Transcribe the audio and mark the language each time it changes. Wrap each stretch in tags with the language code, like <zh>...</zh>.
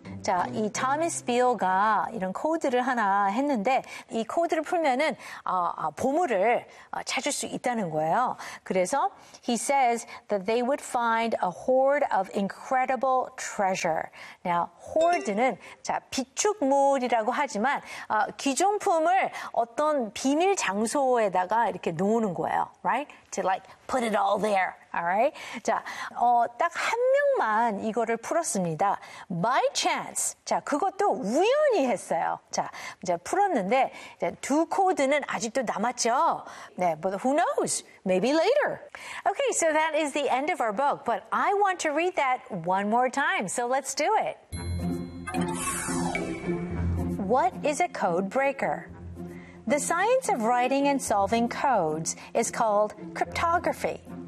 <ko>자, 이 타미스 비오가 이런 코드를 하나 했는데 이 코드를 풀면은 보물을 찾을 수 있다는 거예요. 그래서</ko> <en>he says that they would find a hoard of incredible treasure.</en> <ko>Now, hoard는 자, 비축물이라고 하지만 귀중품을 어떤 비밀 장소에다가 이렇게 놓는 거예요.</ko> <en>Right? To like put it all there. Alright?</en> <ko>자, 딱 한 명만 이거를 풀었습니다.</ko> <en>By chance.</en> <ko>자, 그것도 우연히 했어요. 자, 이제 풀었는데, 이제 두 코드는 아직도 남았죠?</ko> <en>네, but who knows? Maybe later. Okay, so that is the end of our book, but I want to read that one more time, so let's do it. What is a code breaker? The science of writing and solving codes is called cryptography.</en>